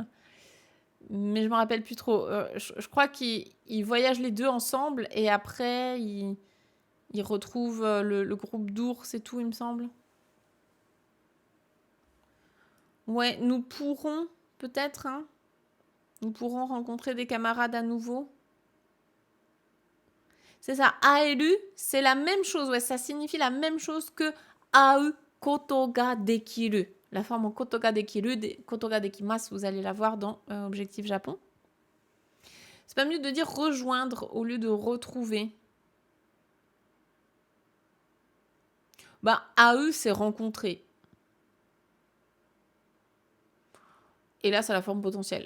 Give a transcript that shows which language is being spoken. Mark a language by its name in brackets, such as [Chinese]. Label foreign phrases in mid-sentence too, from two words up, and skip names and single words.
[French] Mais je me rappelle plus trop. Je crois qu'ils voyagent les deux ensemble et après ils retrouvent le groupe d'ours et tout, il me semble. Ouais, nous pourrons peut-être, hein, nous pourrons rencontrer des camarades à nouveau. C'est ça, aeru, c'est la même chose, ouais, ça signifie la même chose que [Japanese] 会うことができる. [French] La forme en [Japanese] ことができる, ことができます, [French] vous allez la voir dans Objectif Japon. C'est pas mieux de dire rejoindre au lieu de retrouver. Bah, ae, c'est rencontrer. Et là, c'est la forme potentielle.